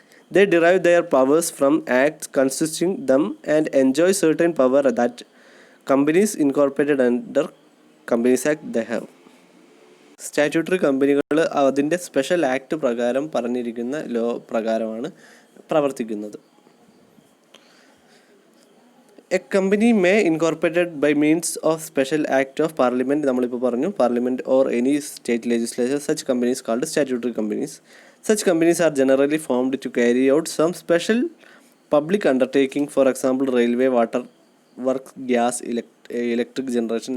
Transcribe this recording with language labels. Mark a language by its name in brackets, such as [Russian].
[English] They derive their powers from acts consisting them and enjoy certain power that companies incorporated under Companies Act they have. [Malayalam] Statutory കമ്പനികൾ അതിൻ്റെ special act പ്രകാരം പറഞ്ഞിരിക്കുന്ന law പ്രകാരമാണ് പ്രവർത്തിക്കുന്നത്. [English] a company may incorporated by means of special act of parliament, [Malayalam] നമ്മളിപ്പോൾ പറഞ്ഞു [English] Parliament or any state legislature. Such companies called statutory companies. Such companies are generally formed to carry out some special public undertaking, for example railway, water works, gas, electric generation.